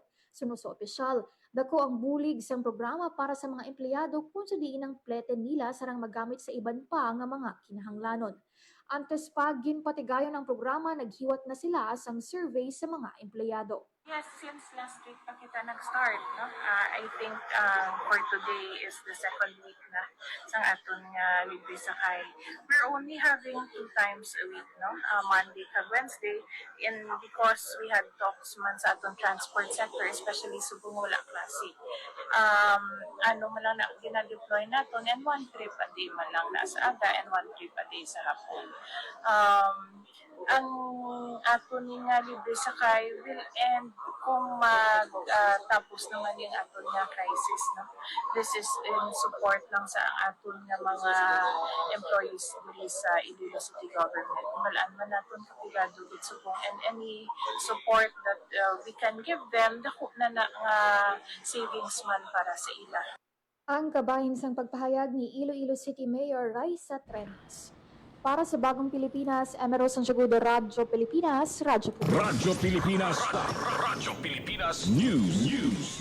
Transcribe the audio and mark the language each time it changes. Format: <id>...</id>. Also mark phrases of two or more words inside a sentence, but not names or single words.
<hil>Suno sa opisyal, dako ang bulig sang programa para sa mga empleyado kung sa diin ang plete nila sarang magamit sa iban pa nga mga kinahanglanon. Antes pa ginpatigayon ang programa, naghiwat na sila sang survey sa mga empleyado.</hil> <en>Yes, since last week</en> <hil>pa kita</hil> <en>nag-start, no? I think for today is the second week</en> <hil>na sa aton nga libre sakay.</hil> <en>We're only having 2 times a week, no? Monday kag Wednesday, and because we had talks</en> <hil>man sa aton</hil> <en>transport sector, especially</en> <hil>Subong wala klase. Ano man lang na gina-deploy naton,</hil> <en>and 1 trip a day</en> <hil>man lang na sa aga</hil> <en>and 1 trip a day</en> <hil>sa hapon. Ang aton nga libre sakay</hil> <en>will end</en> <hil>kung tapos naman yung aton nga crisis, no?</hil> <en>This is in support</en> <hil>lang sa aton nga mga</hil> <en>employees</en> <hil>dili sa</hil> <en>Iloilo City Government.</en> <hil>Malaan man naton kapigado</hil> <en>with Subong, and any support that we can give them,</en> <hil>dako na nga savings man para sa ila. Ang kabahin sang pagpahayag ni Iloilo City Mayor Raisa Treñas. Para sa Bagong Pilipinas, Emero Santiagudo, Radyo Pilipinas, Radyo Publiko. Radyo Pilipinas. Radyo Pilipinas News.</hil>